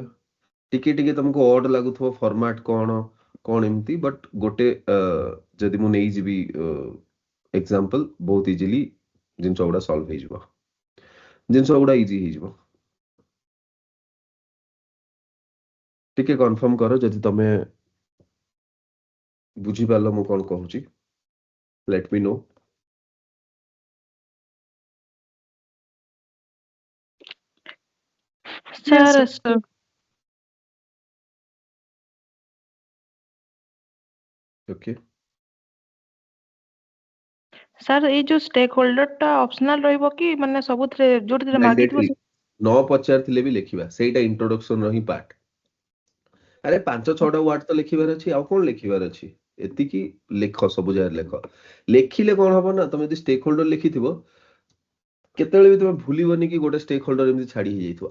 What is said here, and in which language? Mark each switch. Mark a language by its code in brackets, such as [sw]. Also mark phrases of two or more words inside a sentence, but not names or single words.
[or] ଟିକେ ଟିକେ ତମକୁ ଅଡ୍ ଲାଗୁଥିବ ଫର୍ମାଟ କଣ କଣ ଏମିତି, ବଟ୍ ଗୋଟେ ଯଦି ମୁଁ ନେଇଯିବି ଏକ୍ସାମ୍ପଲ, ବହୁତ ଇଜିଲି ଜିନିଷ ଗୁଡା ସଲ୍ଭ ହେଇଯିବ, ଜିନିଷ ଗୁଡା ଇଜି ହେଇଯିବ। ଟିକେ କନଫର୍ମ କର ଯଦି ତମେ ବୁଝିପାରିଲ ମୁଁ କଣ କହୁଛି, [en] let me know. Yes, Sir, sir. ओके, sir, [or] ଏଇ ଯୋଉ ଷ୍ଟେକ୍ ହୋଲ୍ଡରଟା ଅପସନାଲ ରହିବ କି ମାନେ ସବୁଥିରେ ଯୋଉଥିରେ ମାଗିଥିବ ମ୍ୟାଣ୍ଡେଟରୀ ନ ପଚାରିଥିଲେ ବି ଲେଖିବା, ସେଇଟା ଇଣ୍ଟ୍ରୋଡକ୍ସନ ର ହିଁ ପାର୍ଟ। ଆରେ 5-6ଟା ୱାର୍ଡ ତ ଲେଖିବାର ଅଛି, ଆଉ କଣ ଲେଖିବାର ଅଛି? ଏତିକି ଲେଖ, ସବୁ ଜାଗାରେ ଲେଖ। ଲେଖିଲେ କଣ ହବ ନା, ତମେ ଯଦି ଷ୍ଟେକ୍ ହୋଲ୍ଡର ଲେଖିଥିବ କେତେବେଳେ ବି ତମେ ଭୁଲିବନି କି ଗୋଟେ ଷ୍ଟେକ୍ ହୋଲ୍ଡର ଏମିତି ଛାଡି ହେଇଯାଇଥିବ।